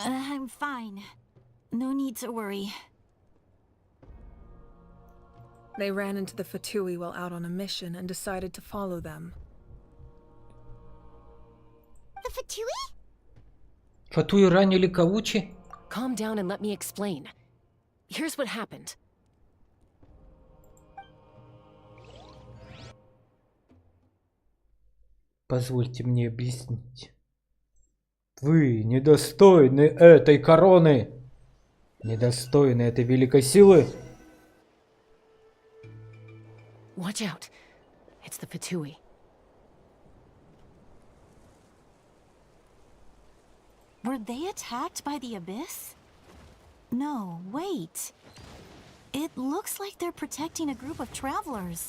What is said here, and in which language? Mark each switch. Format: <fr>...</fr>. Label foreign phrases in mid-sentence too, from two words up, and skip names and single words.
<en>I'm fine. No need to worry. They ran into the Fatui while out on a mission and decided to follow them. The Fatui?</en> <ru>Фатуи ранили Каучи?</ru> <en>Calm down and let me explain. Here's what happened.</en> <ru>Позвольте мне объяснить. Вы недостойны этой короны. Недостойны этой великой силы.</ru> <en>Watch out. It's the Fatui. Were they attacked by the Abyss? No, wait. It looks like they're protecting a group of travelers.</en>